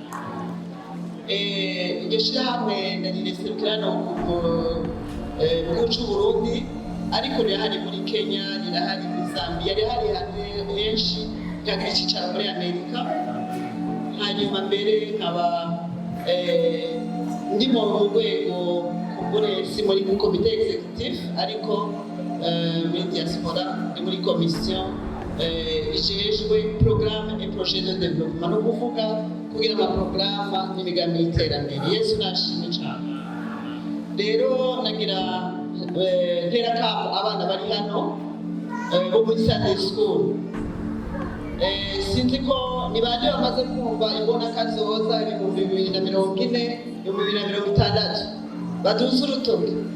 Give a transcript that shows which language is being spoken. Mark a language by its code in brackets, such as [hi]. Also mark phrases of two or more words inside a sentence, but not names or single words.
[rn] Iryo shirahamwe ndarireserukirana mu cy'u Burundi, ariko rirahari muri Kenya, rirahari muri Zambia, rirahari henshi, rikagira icyicaro muri Amerika. Hanyuma mbere nkaba ndi mu rwego si muri komite executive, ariko muri diaspora ndi muri komisiyo ijejwe [fr] programme et projet de développement, [rn] no kuvuga kugira amaprograma n'imigambi y'iterambere. Yesu nashimwe cyane. Rero nagira ntera kamo abana bari hano bo muri [en] Sunday school. [rn] Sinzi ko ni bande bamaze kumva imbona kazoza 2040, 2060, baduze urutoki.